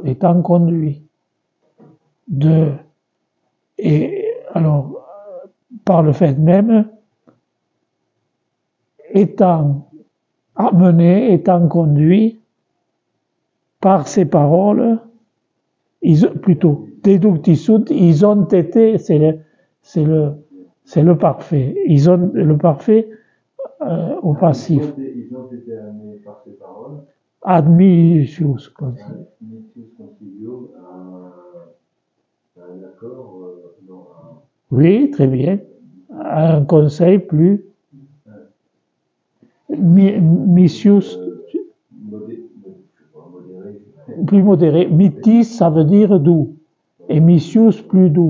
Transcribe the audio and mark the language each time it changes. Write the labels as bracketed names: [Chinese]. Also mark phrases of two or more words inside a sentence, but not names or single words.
[French] étant conduit et alors, par le fait même, étant amené, étant conduit par ces paroles, plutôt, [Latin] déducti sunt, [French] ils ont été, c'est le parfait. Ils ont le parfait au passif. Ils ont été amenés par ces paroles. [Latin] Admitius concilium. Admitius concilium [French] à un accord, non, Oui, très bien. Un conseil plus missius, plus modéré. Mitis, ça veut dire doux. Et missius, plus doux.